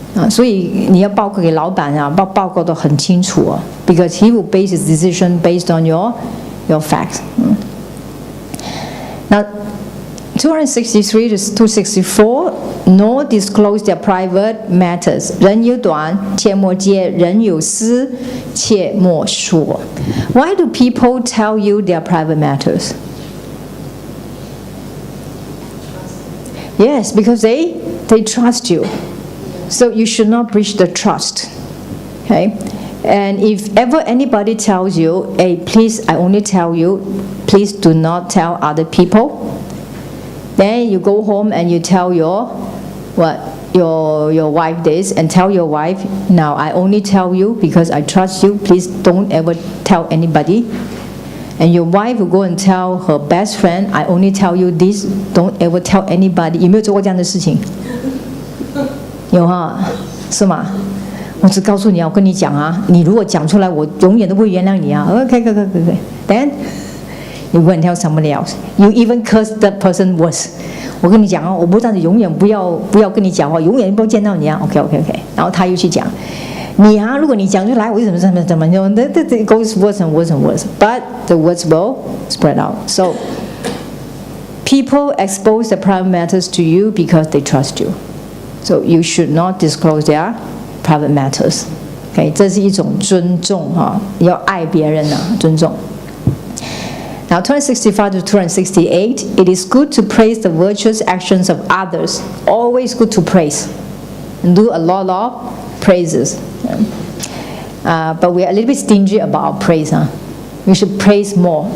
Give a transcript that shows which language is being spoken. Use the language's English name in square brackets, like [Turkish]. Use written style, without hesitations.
[Chinese] 所以你要报告给老板报告得很清楚 [English] because he will base his decision based on your facts. Now, 263 to 264, nor disclose their private matters. [Chinese] 人有短，切莫揭；人有私，切莫说。 [English] Why do people tell you their private matters? Yes, because they trust you. So you should not breach the trust. Okay? And if ever anybody tells you, hey, please, I only tell you, please do not tell other people. Then you go home and you tell your wife this, and tell your wife, now I only tell you because I trust you, please don't ever tell anybody. And your wife will go and tell her best friend, I only tell you this, don't ever tell anybody. [Chinese] 有没有做过这样的事情？有哈，是吗？我只告诉你，我跟你讲啊，你如果讲出来，我永远都不会原谅你啊。 [English] Okay. Then you go and tell somebody else. You even curse that person worse. [Chinese] 我跟你讲啊，我不但是永远不要跟你讲话，永远不要见到你啊。OK. 然后他又去讲，你啊，如果你讲出来，我怎么， [English] that goes worse and worse and worse. But the words will spread out. So people expose their private matters to you because they trust you. So you should not disclose their private matters. [Chinese] OK， 这是一种尊重哈，要爱别人啊，尊重。 [English] Now, 265 to 268, it is good to praise the virtuous actions of others. Always good to praise. And do a lot of praises. But we are a little bit stingy about our praise. We should praise more.